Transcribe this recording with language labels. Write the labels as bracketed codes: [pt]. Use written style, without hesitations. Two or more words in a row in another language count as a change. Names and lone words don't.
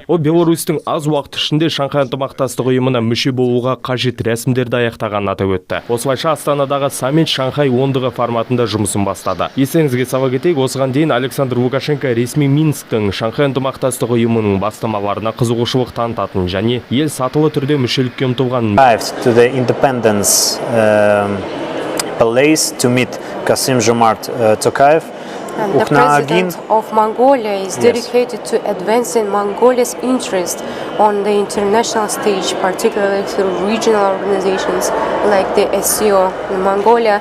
[kk] Ол Беларусьтің аз уақыт ішінде Шанхай ынтымақтастық ұйымына мүше болуға қажет рәсімдерді аяқтағанын атап өтті. Осылайша Астанадағы саммит Шанхай ондығы форматында жұмысын бастады. Естеріңізге сала кетейік, осыған дейін Александр Лукашенко ресми Минсктің Шанхай ынтымақтастық ұйымының бастамаларына қызығушылық танытатын және ел сатылы түрде мүшелікке ұмтылғанын [en] Palace to meet Kassym-Jomart Tokayev. And the president of Mongolia is dedicated to advancing Mongolia's interest on the international stage, particularly through regional organizations like the SCO in Mongolia.